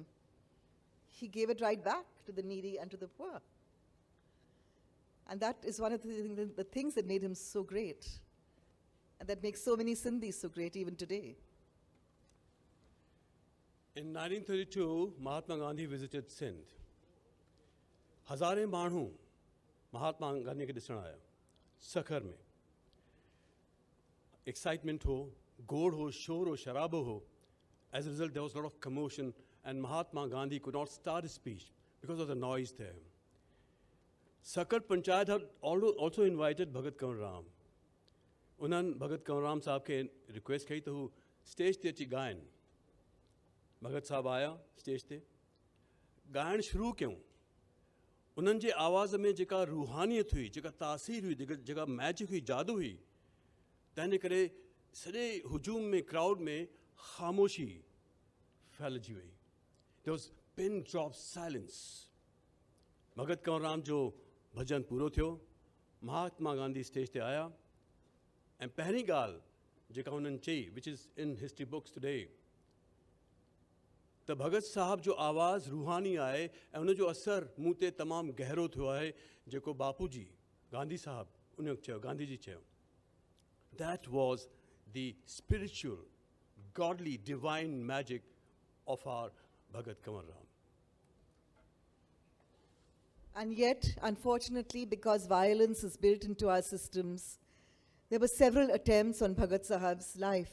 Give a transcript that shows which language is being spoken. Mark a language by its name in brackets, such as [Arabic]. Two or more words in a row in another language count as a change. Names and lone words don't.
[English] He gave it right back to the needy and to the poor. And that is one of the things that made him so great, and that makes so many Sindhis so great even today. In 1932, Mahatma Gandhi visited Sindh. [Sindhi] हज़ारे माण्हू महात्मा गांधी के ॾिसण आया सखर में. Excitement हो, गोड़ हो, शोर हो, शराबो हो. [English] As a result, there was a lot of commotion, and Mahatma Gandhi could not start his speech because of the noise there. Sakhar Panchayat had also invited Bhagat Kawaram. [Sindhi] उन्हनि भगत कंवरराम साहब खे रिक्वेस्ट कई त हू स्टेज ते अची ॻाइनि. भगत साहब आया स्टेज ते, ॻाइणु शुरू कयूं. उन्हनि जे आवाज़ में जेका रूहानियत हुई, जेका तासीर हुई, जेका मैजिक हुई, जादू हुई, तंहिंजे करे सॼे हुजूम में, क्राउड में ख़ामोशी फैलिजी वई. [English] There was pin drop silence. [Sindhi] भगत कंवरराम जो भजन पूरो थियो, महात्मा गांधी स्टेज ते आया, ऐं पहिरीं ॻाल्हि जेका हुननि चई, [English] which is in history books today, [Sindhi] त भगत साहब जो आवाज़ रूहानी आहे ऐं उन जो असरु मूं ते तमामु गहरो थियो आहे, जेको बापू जी गांधी साहब उन चयो, गांधी जी चयो. [English] That was the spiritual, godly, divine magic of our Bhagat Kawaram. And yet, unfortunately, because violence is built into our systems, there were several attempts on Bhagat Sahib's life.